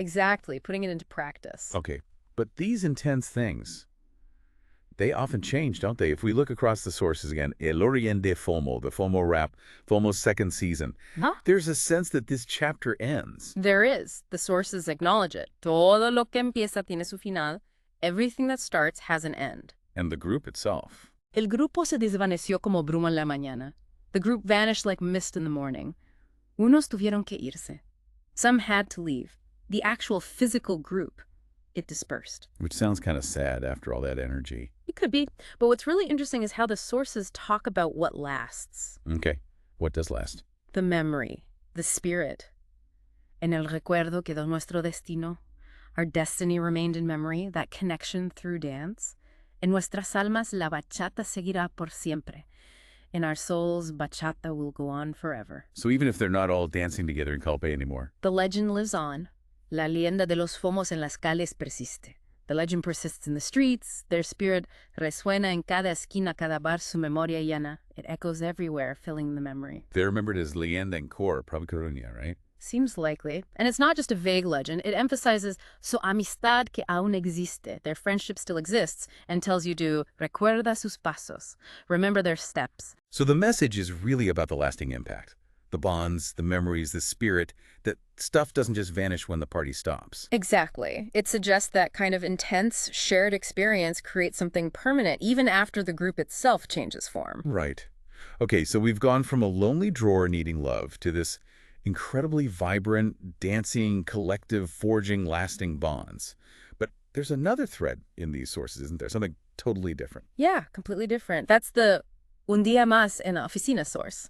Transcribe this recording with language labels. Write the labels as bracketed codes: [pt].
[en] Exactly, putting it into practice. Okay, but these intense things, they often change, don't they? If we look across the sources again, El Origen de FOMO, the FOMO rap, FOMO's second season, Huh? there's a sense that this chapter ends. There is. The sources acknowledge it. [es] Todo lo que empieza tiene su final. [en] Everything that starts has an end. And the group itself. [es] El grupo se desvaneció como bruma en la mañana. [en] The group vanished like mist in the morning. [es] Unos tuvieron que irse. [en] Some had to leave. The actual physical group, it dispersed. Which sounds kind of sad after all that energy. It could be. But what's really interesting is how the sources talk about what lasts. Okay, what does last? The memory, the spirit. [es] En el recuerdo quedó nuestro destino. [en] Our destiny remained in memory, that connection through dance. [es] En nuestras almas la bachata seguirá por siempre. [en] In our souls, bachata will go on forever. So even if they're not all dancing together in Calpe anymore. The legend lives on. [es] La leyenda de los FOMOs en las calles persiste. [en] The legend persists in the streets. Their spirit [es] resuena en cada esquina, cada bar, su memoria llena. [en] It echoes everywhere, filling the memory. They're remembered as Leyenda en Cor, probably Coruña, right? Seems likely. And it's not just a vague legend. It emphasizes [es] su amistad que aún existe. [en] Their friendship still exists and tells you to [es] recuerda sus pasos. [en] Remember their steps. So the message is really about the lasting impact. The bonds, the memories, the spirit, that stuff doesn't just vanish when the party stops. Exactly. It suggests that kind of intense, shared experience creates something permanent, even after the group itself changes form. Right. Okay, so we've gone from a lonely drawer needing love to this incredibly vibrant, dancing, collective, forging, lasting bonds. But there's another thread in these sources, isn't there? Something totally different. Yeah, completely different. That's the [es] un día más en la oficina [en] source.